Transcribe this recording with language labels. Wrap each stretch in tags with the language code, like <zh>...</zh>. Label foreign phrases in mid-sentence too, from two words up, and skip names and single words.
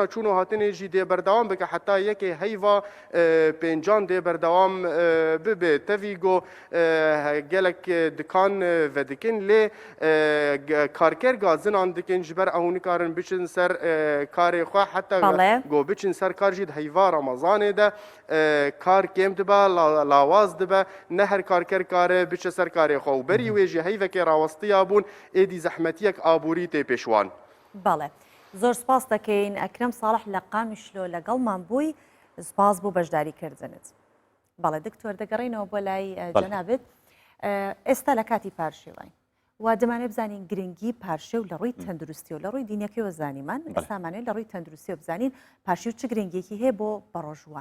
<ku>çûn û hatinê jî dê berdewam bike heta yekê heyva pêncan dê berdewam bibe tevî got gelek dikan vedikin lê karker gazinan dikin ji ber ew nikarin biçin ser karê xwe heta got biçin ser kar jî heyva Ramazanê de kar kêm dibe lawaz dibe ne her karker kare biçe ser karê xwe û berî wê jî heyvekê rawistiya bûn êdî zehmetiyek aborî tê pêşwan</ku> <ckb>بەڵێ زۆر سپاس دەکەین ئەکرەم ساڵح لە قامیشلۆ لەگەڵمان بووی سپاس بۆ بەشداریکردنت. بەڵێ دکتۆر دەگەڕینەوە بۆ لای جەنابێت ئێستا لە کاتی پارشێوەین و دەمانێت بزانین گرنگی پارشێ و لە ڕووی تەندروستی و لە ڕووی دینەکەیەوە زانیمان ئێستامانێت لە ڕووی تەندروستی و بزانین پارشی و چ گرنگێکی هەیە بۆ بەڕۆژوان.</ckb>